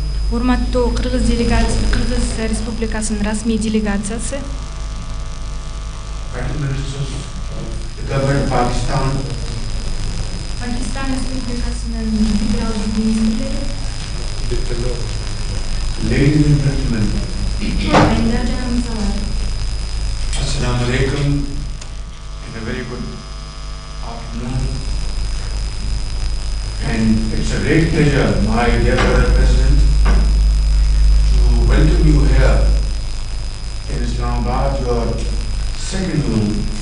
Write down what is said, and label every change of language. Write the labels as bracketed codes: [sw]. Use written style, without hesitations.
[ky] Урматтуу Кыргыз делегациясы, Кыргыз Республикасынын расмий делегациясы, [en] Prime Ministers of the government of Pakistan, [ky] Пакистан Республикасынын федералдык министрлери, [en] ladies and gentlemen, [ky] айдар жана мырзалар. [en] Assalamu alaikum and a very good afternoon. And it's a great pleasure, my dear brother President, to welcome you here in Islamabad, your second home.